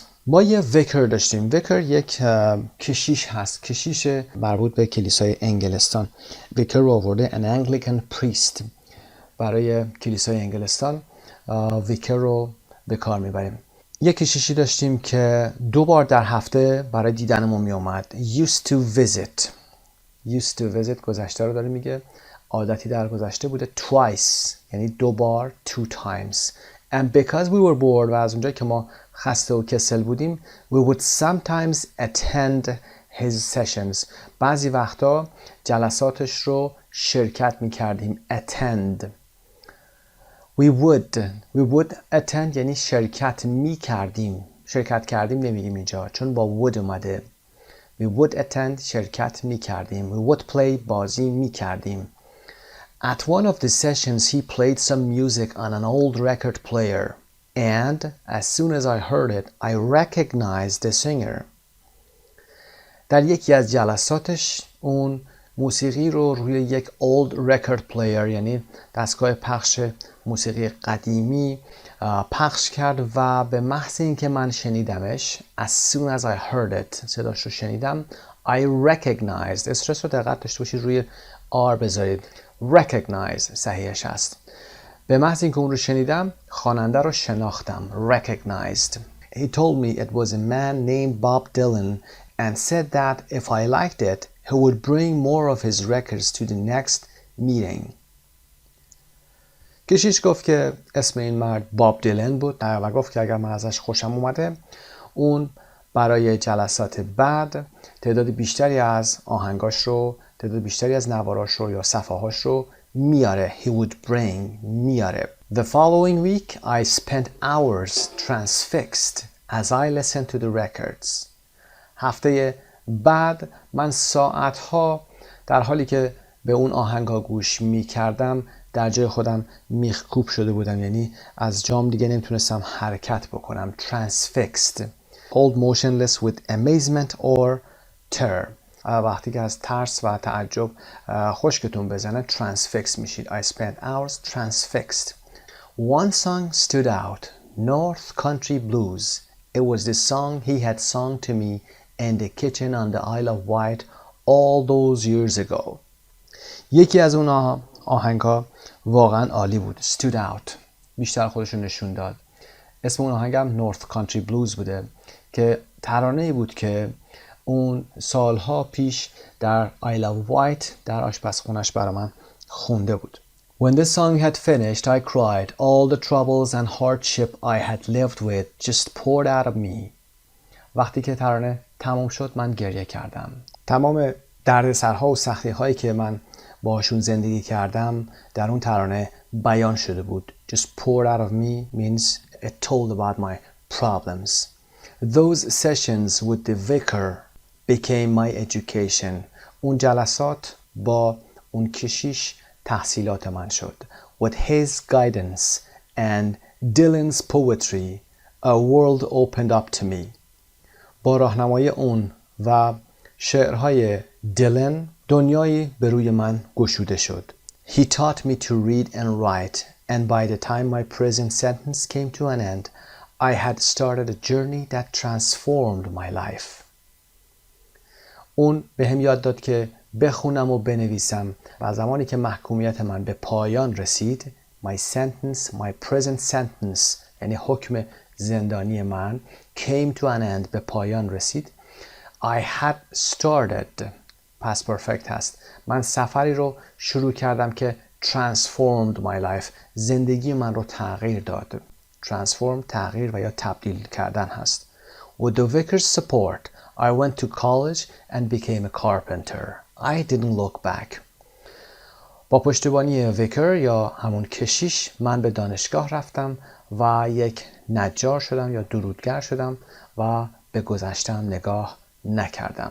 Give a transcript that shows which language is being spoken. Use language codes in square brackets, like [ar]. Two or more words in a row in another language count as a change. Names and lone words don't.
[fa] ما یه ویکر داشتیم. ویکر یک کشیش هست. کشیش مربوط به کلیسای انگلستان. ویکر رو آورده [en] an Anglican priest. [fa] برای کلیسای انگلستان ویکر رو به کار میبریم. یک کشیشی داشتیم که 2 بار در هفته برای دیدنمون می اومد. [en] Used to visit [fa] گذشته رو داره میگه. عادتی در گذشته بوده. Twice یعنی 2 بار. 2 times. [en] And because we were bored [fa] و از اونجایی که ما خسته و کسل بودیم [en] we would sometimes attend his sessions. [fa] بعضی وقتا جلساتش رو شرکت میکردیم. [en] Attend. We would attend [fa] یعنی شرکت می کردیم. شرکت کردیم نمیگیم اینجا چون با would اومده. [en] We would attend [fa] شرکت می کردیم. [en] We would play [fa] بازی می کردیم. [en] At one of the sessions he played some music on an old record player and as soon as I heard it I recognized the singer. [fa] در یکی از جلساتش اون موسیقی رو روی یک [en] old record player [fa] یعنی دستگاه پخش موسیقی قدیمی پخش کرد و به محض اینکه من شنیدمش [en] as soon as I heard it [fa] صداش رو شنیدم [en] I recognized. [fa] استرس رو دقت داشته باشید روی R بذارید. recognize صحیحش هست. به محض اینکه اون رو شنیدم خواننده رو شناختم. [en] recognized. He told me it was a man named Bob Dylan and said that if I liked it he would bring more of his records to the next meeting. [fa] کشیش گفت که اسم این مرد باب دیلن بود و گفت که اگر من ازش خوشم اومده اون برای جلسات بعد تعداد بیشتری از آهنگاش رو تعداد بیشتری از نواراش رو یا صفحه‌هاش رو میاره. [en] He would bring میاره. The following week I spent hours transfixed as I listened to the records. [fa] هفته بعد من ساعتها در حالی که به اون آهنگا گوش میکردم در جای خودم میخکوب شده بودم یعنی از جام دیگه نمیتونستم حرکت بکنم. [en] Transfixed. Hold motionless with amazement or terror. [fa] وقتی که از ترس و تعجب خشکتون بزنه transfixed میشید. [en] I spent hours transfixed. One song stood out. North Country Blues. It was the song he had sung to me in the kitchen on the Isle of Wight all those years ago. [fa] یکی از اون آهنگا واقعا عالی بود. [en] Stood out. [fa] بیشتر خودشون نشون داد. اسم اون آهنگم North Country Blues بوده که ترانه‌ای بود که اون سالها پیش در Isle of Wight در آشپزخونش برای من خونده بود. [en] When the song had finished, I cried. All the troubles and hardship I had lived with just poured out of me. [fa] وقتی که ترانه تمام شد من گریه کردم. تمام دردسرها و سختی‌هایی که من باشون زندگی کردم در اون ترانه بیان شده بود. [en] Just poured out of me means it told about my problems. Those sessions with the vicar became my education. [fa] اون جلسات با اون کشیش تحصیلات من شد. [en] With his guidance and Dylan's poetry, a world opened up to me. [fa] با راهنمای اون و شعرهای دیلن دنیایی به روی من گشوده شد. [en] He taught me to read and write, and by the time my present sentence came to an end, I had started a journey that transformed my life. [fa] اون به هم یاد داد که بخونم و بنویسم و زمانی که محکومیت من به پایان رسید my [en] sentence, my present sentence [fa] یعنی حکم زندانی من [en] came to an end [fa] به پایان رسید [en] I had started past perfect [fa] هست من سفری رو شروع کردم که [en] transformed my life [fa] زندگی من رو تغییر داد [en] transform [fa] تغییر و یا تبدیل کردن هست [en] With the vicar's support I went to college and became a carpenter. I didn't look back. [fa] با پشتیبانی ویکر یا همون کشیش من به دانشگاه رفتم و یک نجار شدم یا درودگر شدم و به گذشتم نگاه نکردم.